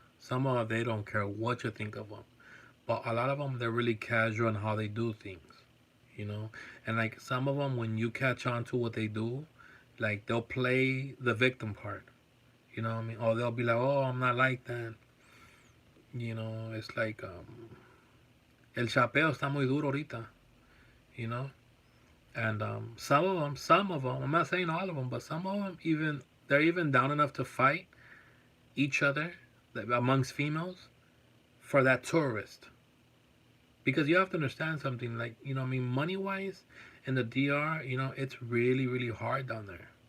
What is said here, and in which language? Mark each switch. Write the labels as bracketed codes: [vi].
[en] Some of them they don't care what you think of them, but a lot of them they're really casual in how they do things, you know. And like some of them, when you catch on to what they do, like they'll play the victim part. You know what I mean? Or they'll be like, "Oh, I'm not like that." You know, it's like [es] el chapeo está muy duro ahorita. [en] You know, and some of them, I'm not saying all of them, but some of them even they're even down enough to fight each other amongst females for that tourist. Because you have to understand something, like, I mean, money wise in the DR, it's really, really hard down there.